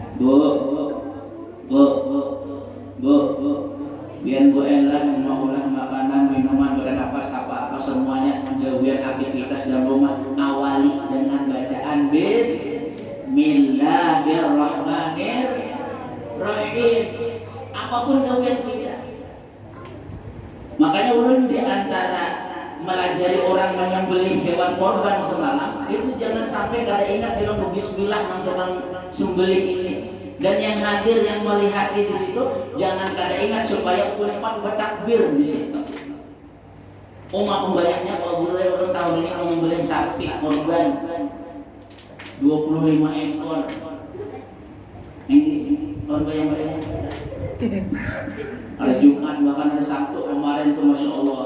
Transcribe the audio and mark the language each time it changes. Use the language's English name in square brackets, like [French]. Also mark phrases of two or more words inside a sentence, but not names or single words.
[Banjar] Biar Bu Ella mengolah makanan, minuman, bernapas apa-apa semuanya gawian aktivitas dalam rumah awali dengan bacaan Bismillahirrahmanirrahim. Apapun gawian kita. Makanya ulun di antara melajari orang menyembelih hewan korban semalam itu jangan sampai kada ingat bilang bismillah nang tukang sembelih ini, dan yang hadir yang melihat di situ jangan kada ingat supaya umpan bertakbir di situ. Umat banyaknya kalau boleh orang tahun ini menyembelih sapi korban 25 ekor. Ini tahun banyak ada Jumat bahkan ada Sabtu kemarin tuh [Arabic] ما شاء الله.